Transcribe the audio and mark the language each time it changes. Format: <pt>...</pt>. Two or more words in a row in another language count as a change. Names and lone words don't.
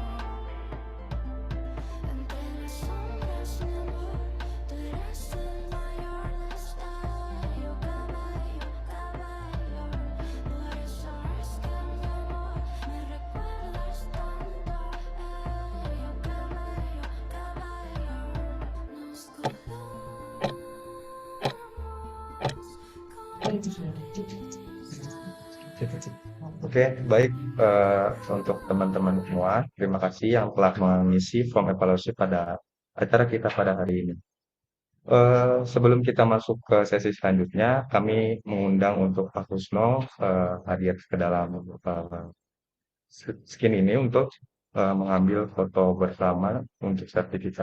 <es>Entre las sombras, mi amor, tú eres el mayor destello, caballo, caballo. Por eso es que mi amor me recuerdas tanto, ello, caballo, caballo. Nos colamos con</es> <id>Oke, baik untuk teman-teman semua, terima kasih yang telah mengisi form evaluasi pada acara kita pada hari ini. Sebelum kita masuk ke sesi selanjutnya, kami mengundang untuk Pak Kusno hadir ke dalam skin ini untuk mengambil foto bersama untuk sertifikat.</id>